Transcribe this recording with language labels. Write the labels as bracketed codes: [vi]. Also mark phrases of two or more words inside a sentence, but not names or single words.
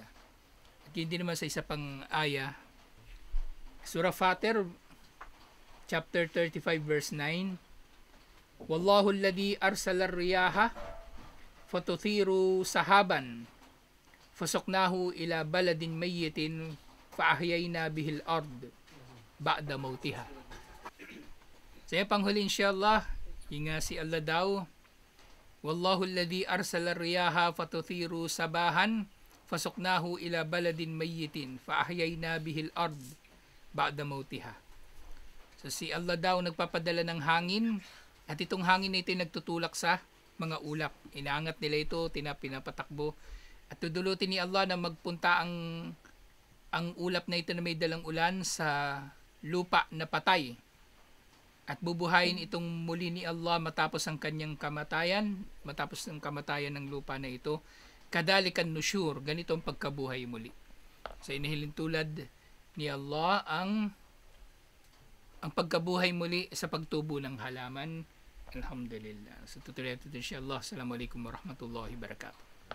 [tl] At yun din naman sa isa pang aya, [en] Surah Fatir, chapter 35, verse 9, [ar] والله الذي أرسل الرياح فتثير سحابا فسقناه إلى بلد ميت فأحيينا به الأرض بعد موتها. [tl] Sa panghuli inshallah, yung si Allah daw, [ar] والله الذي أرسل الرياح فتثير سحابا فسقناه إلى بلد ميت فأحيينا به الأرض بعد موتها. [tl] So si Allah daw nagpapadala ng hangin, at itong hangin na ito nagtutulak sa mga ulap. Inaangat nila ito, pinapatakbo. At tudulutin ni Allah na magpunta ang ulap na ito na may dalang ulan sa lupa na patay. At bubuhayin itong muli ni Allah matapos ang kanyang kamatayan, matapos ang kamatayan ng lupa na ito. [ar] كذلك النشور, [tl] ganito ang pagkabuhay muli. So inihilin tulad ni Allah ang pagkabuhay muli sa pagtubo ng halaman. Alhamdulillah. So tutuloy natin insyaAllah. [ar] السلام عليكم ورحمة الله وبركاته.